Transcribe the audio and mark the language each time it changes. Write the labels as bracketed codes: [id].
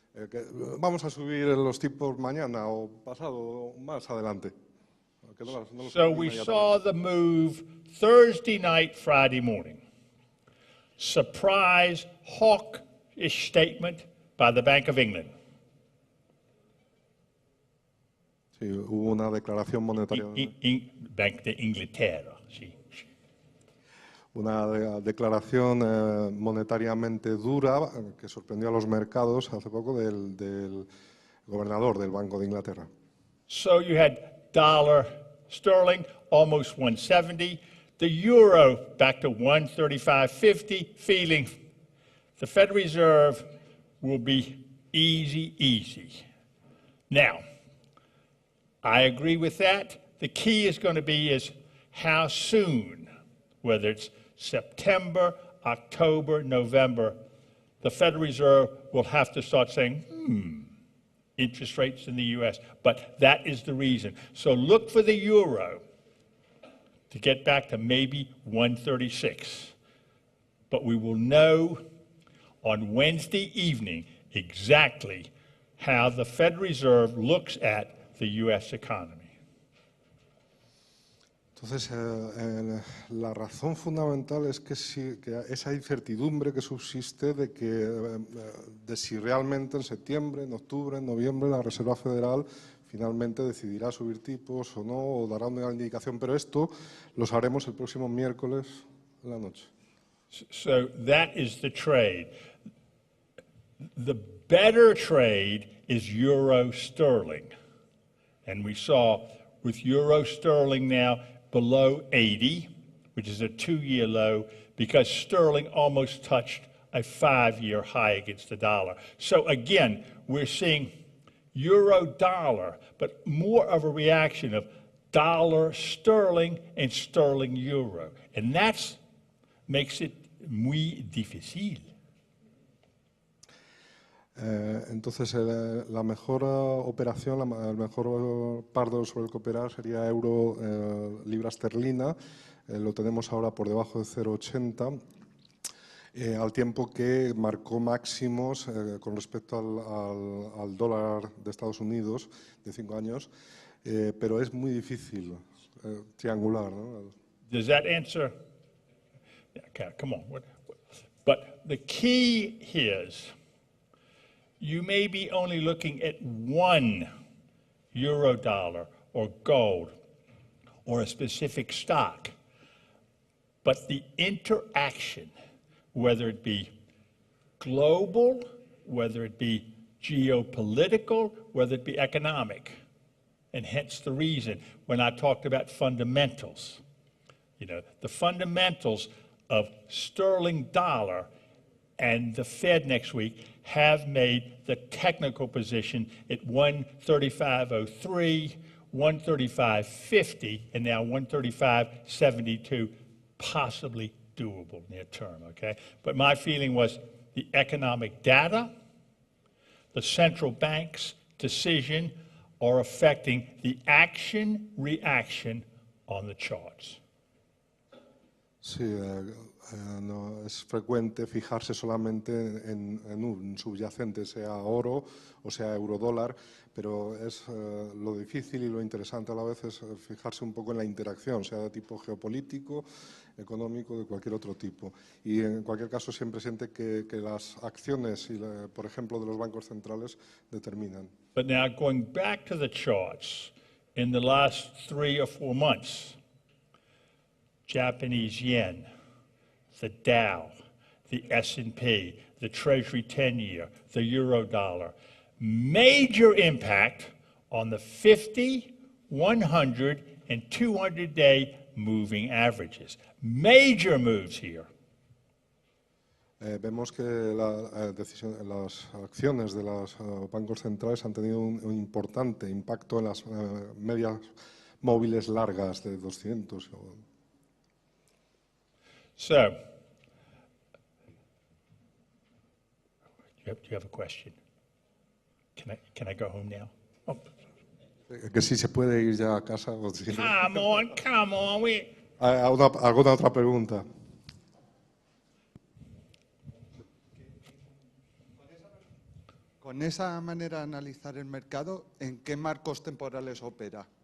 [es] Que vamos a subir los tipos mañana o pasado o más adelante. [en] So we saw the move Thursday night, Friday morning. Surprise hawkish statement by the Bank of England. [es] Sí, hubo una declaración monetaria. Bank de Inglaterra, sí. Una declaración monetariamente dura que sorprendió a los mercados hace poco del gobernador del Banco de Inglaterra. [en] So you had dollar sterling almost 170, the euro back to 135.50, feeling the Federal Reserve will be easy. Now, I agree with that. The key is going to be is how soon, whether it's September, October, November, the Federal Reserve will have to start saying, interest rates in the U.S. But that is the reason. So look for the euro to get back to maybe 136. But we will know on Wednesday evening exactly how the Federal Reserve looks at the U.S. economy. [es] Entonces, la razón fundamental es que, que esa incertidumbre que subsiste de si realmente en septiembre, en octubre, en noviembre la Reserva Federal finalmente decidirá subir tipos o no, o dará una indicación, pero esto lo sabremos el próximo miércoles en la noche. [en] So that is the trade. The better trade is euro sterling. And we saw with euro sterling now below 80, which is a 2-year low, because sterling almost touched a 5-year high against the dollar. So again, we're seeing euro dollar, but more of a reaction of dollar sterling and sterling euro. And that makes it [es] muy difícil. Entonces, la mejor operación, el mejor par sobre el que operar sería euro libra esterlina. Lo tenemos ahora por debajo de 0,80, al tiempo que marcó máximos con respecto al dólar de Estados Unidos de 5 años, pero es muy difícil triangular, ¿no? [en] Does that answer? Okay, come on. But the key is, you may be only looking at one euro dollar or gold or a specific stock, but the interaction, whether it be global, whether it be geopolitical, whether it be economic, and hence the reason when I talked about fundamentals, the fundamentals of sterling dollar and the Fed next week have made the technical position at 135.03, 135.50, and now 135.72 possibly doable near term, okay? But my feeling was the economic data, the central bank's decision are affecting the action-reaction on the charts. [es] Sí, no, es frecuente fijarse solamente en un subyacente, sea oro o sea eurodólar, pero es lo difícil y lo interesante a la vez es fijarse un poco en la interacción, sea de tipo geopolítico, económico, de cualquier otro tipo. Y en cualquier caso siempre siente que las acciones, por ejemplo, de los bancos centrales determinan. [en] But now going back to the charts, in the last 3 or 4 months, Japanese yen, the Dow, the S&P, the Treasury 10-year, the euro dollar, major impact on the 50, 100, and 200-day moving averages. Major moves here. [es] Vemos que las acciones de los bancos centrales han tenido un importante impacto en las medias móviles largas de 200. [en] So, do you have a question? Can I go home now? Oh. [es] Que si se puede ir ya a casa. O si no. [en] Come on. [es] ¿Alguna otra pregunta? Con esa manera de analizar el mercado, ¿en qué marcos temporales opera?